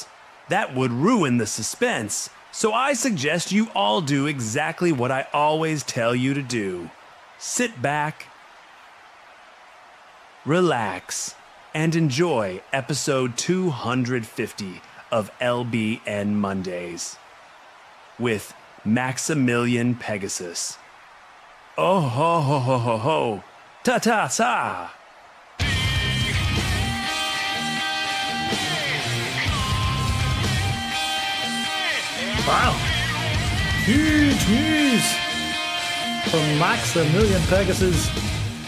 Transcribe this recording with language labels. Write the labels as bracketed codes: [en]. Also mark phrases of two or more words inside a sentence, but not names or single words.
[en] That would ruin the suspense, so I suggest you all do exactly what I always tell you to do. Sit back, relax, and enjoy episode 250 of LBN Mondays with Maximilian Pegasus. Oh ho ho ho ho ho, ta ta ta. Wow, huge news from Maximilian Pegasus.